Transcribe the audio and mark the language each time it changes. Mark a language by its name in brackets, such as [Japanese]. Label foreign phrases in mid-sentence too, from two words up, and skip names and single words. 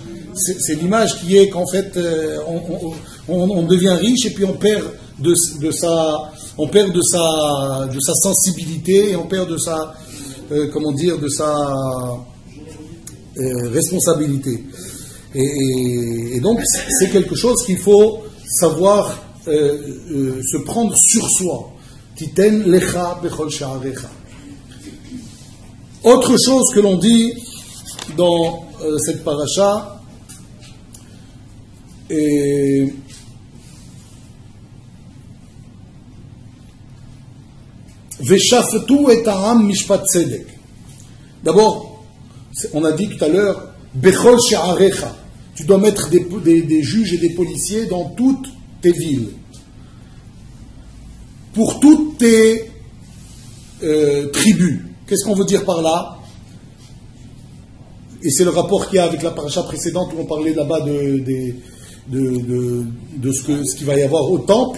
[French] C'est l'image qui est qu'en fait on devient riche et puis on perd de sa sensibilité et on perd de sa responsabilité. Et donc c'est quelque chose qu'il faut savoir se prendre sur soi. [Hebrew] תתן לך בכל שעריך. [French] Autre chose que l'on dit dans cette paracha, [Hebrew] ושפטו את העם משפט צדק. [French] D'abord, on a dit tout à l'heure, [Hebrew] בכל שעריך. [French] Tu dois mettre des juges et des policiers dans toutes tes villes. Pour toutes tes tribus. Qu'est-ce qu'on veut dire par là? Et c'est le rapport qu'il y a avec la paracha précédente où on parlait là-bas de ce qu'il va y avoir au temple.